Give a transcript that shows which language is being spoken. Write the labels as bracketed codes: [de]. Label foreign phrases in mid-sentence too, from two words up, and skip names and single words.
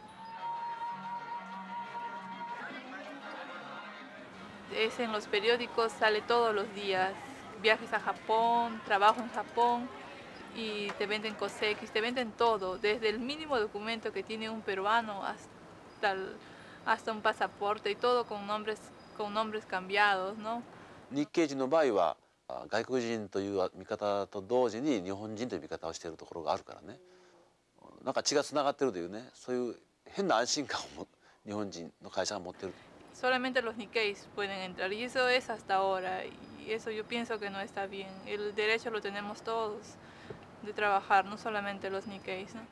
[es] En los periódicos, sale todos los días, viajes a Japón, trabajo en Japón, y te venden kosekis, te venden todo, desde el mínimo documento que tiene un peruano hasta un pasaporte, y todo con nombres cambiados, ¿no? [ja] 日系人の場合は外国人という見方と同時に日本人という見方をしているところがあるからね、なんか血がつながってるというね、そういう変な安心感を日本人の会社が持ってる。 [es] Solamente los Nikkeis pueden entrar, y eso es hasta ahora, y eso yo pienso que no está bien. El derecho lo tenemos todos de trabajar, no solamente los Nikkeis, ¿no?